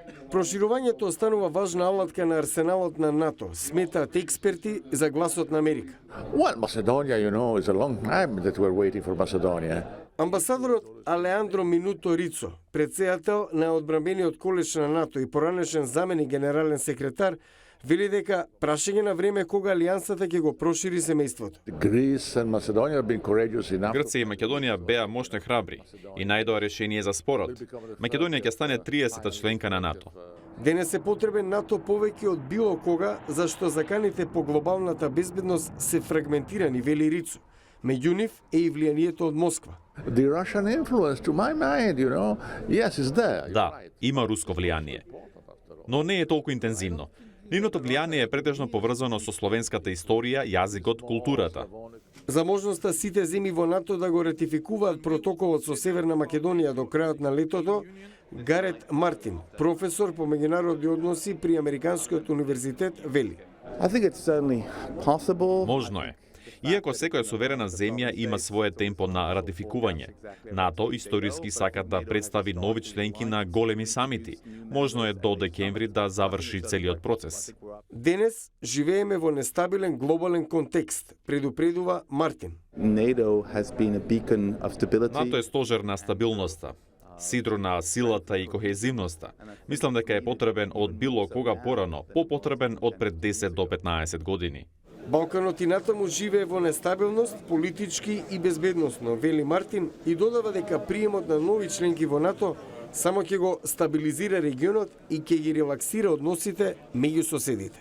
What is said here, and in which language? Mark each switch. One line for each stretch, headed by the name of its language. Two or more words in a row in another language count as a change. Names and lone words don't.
Macedonian: Проширувањето останува важна алатка на арсеналот на НАТО, сметаат експерти за Гласот на Америка.
English: Well, Macedonia, is a long time that we're waiting for Macedonia.
Macedonian: Амбасадорот Алеандро Минуто Рицо, председател на одбранбениот колеж на НАТО и поранешен заменик генерален секретар, вели дека прашање на време кога алијансата ќе го прошири семејството.
English: Greece and Macedonia have been courageous enough.
Macedonian: Грција и Македонија беа мощно храбри и најдоа решение за спорот. Македонија ќе стане 30-та членка на НАТО. Денес е потребен НАТО повеќе од било кога, зашто заканите по глобалната безбедност се фрагментирани, вели Рицо. Меѓу нив е и влијанието од Москва.
English: The Russian influence, to my mind, yes, is there.
Macedonian: Да, има руско влијание, но не е толку интензивно. Нивното влијание е претежно поврзано со словенската историја, јазикот, културата. За можноста сите земји во НАТО да го ратификуваат протоколот со Северна Македонија до крајот на летото, Гарет Мартин, професор по меѓународни односи при Американскиот универзитет, вели.
English: I think it's certainly possible.
Macedonian: Можно е. Иако секоја суверена земја има свое темпо на ратификување, НАТО историски сака да представи нови членки на големи самити. Можно е до декември да заврши целиот процес. Денес живееме во нестабилен глобален контекст, предупредува Мартин.
English: NATO has been a beacon of stability.
Macedonian: НАТО е стожер на стабилноста, сидро на силата и кохезивноста. Мислам дека е потребен од било кога порано, попотребен од пред 10 до 15 години. Балканот и натаму живее во нестабилност, политички и безбедносно, вели Мартин, и додава дека приемот на нови членки во НАТО само ќе го стабилизира регионот и ќе ги релаксира односите меѓу соседите.